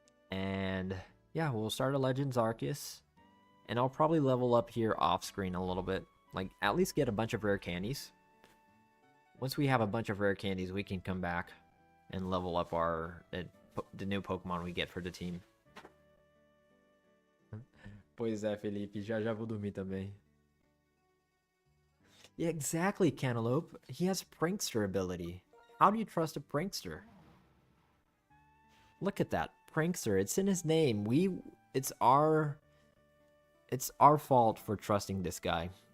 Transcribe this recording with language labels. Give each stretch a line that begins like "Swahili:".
English: And yeah, we'll start a Legends Arceus. And I'll probably level up here off screen a little bit. Like, at least get a bunch of rare candies. Once we have a bunch of rare candies, we can come back and level up the new Pokemon we get for the team.
Portuguese: Pois é, Felipe, já vou dormir também.
English: Yeah, exactly, Cantaloupe. He has Prankster ability. How do you trust a Prankster? Look at that, Prankster. It's in his name. It's our fault for trusting this guy.